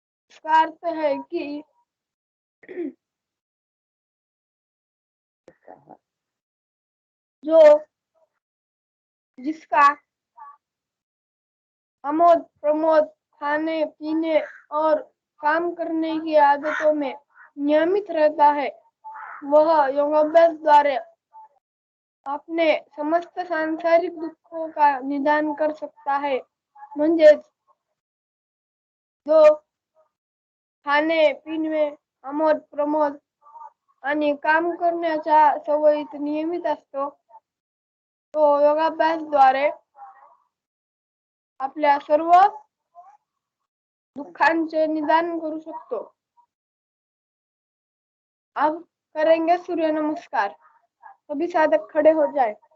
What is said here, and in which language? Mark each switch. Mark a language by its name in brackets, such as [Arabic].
[Hindi] इसका अर्थ है कि जिसका आमोद प्रमोद, खाने पीने और काम करने की आदतों में नियमित रहता है, वह योगाभ्यास द्वारा अपने समस्त सांसारिक दुखों का निदान कर सकता है। [Marathi] म्हणजेच जो खाणे पिणे, आमोद प्रमोद आणि काम करण्याच्या सवयीत नियमित असतो, तो योगाभ्यासद्वारे आपल्या सर्व दुःखांचे निदान करू शकतो। [Hindi] अब करेंगे सूर्य नमस्कार। सभी साधक खड़े हो जाए।